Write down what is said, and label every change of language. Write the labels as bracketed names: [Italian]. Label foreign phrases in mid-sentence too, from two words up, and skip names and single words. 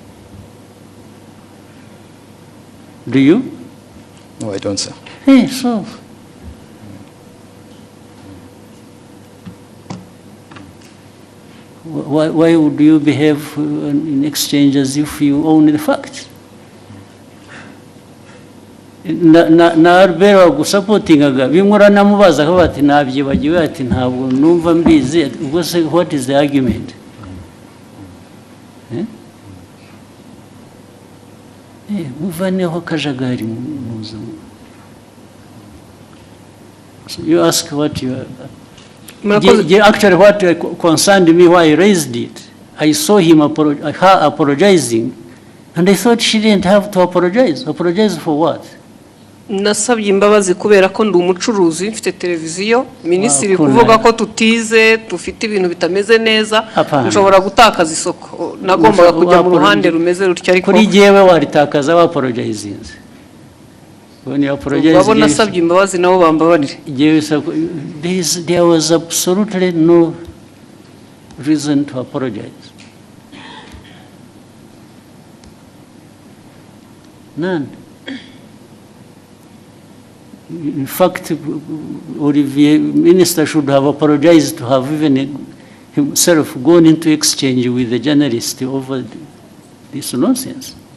[English] Do you? No, I don't, sir. Hey, so. Why would you behave in exchange as if you own the facts? [Kinyarwanda] Na Albert wagusapotingaga bimura namubaza ko bati nabyibagiwe ati ntabwo numva mbizi ubwo se [English] what is the argument? [Kinyarwanda] Muvaneho kajagari muza. [English] So you ask what you actually what concerned me why I raised it. I saw him her apologizing and I thought she didn't have to apologize. Apologize for what? [Kinyarwanda] nasabye imbabazi kubera ko ndi umucuruzi mfite televiziyo minisitiri Kuna- kuvuga ko tutize dufite ibintu bitameze neza Hapana. nshobora gutakaza isoko nagombaga Ushobora kujya mu wakora- ruhande rumeze rutyo ariko kuri jyewe waritakaza waporojayizinze [English] when you apologize [Kinyarwanda] babo nasabye imbabazi nabo bambabarire [English] there was absolutely no reason to apologize. None. In fact, Olivier, Minister should have apologized to have even himself gone into exchange with the journalist over this nonsense.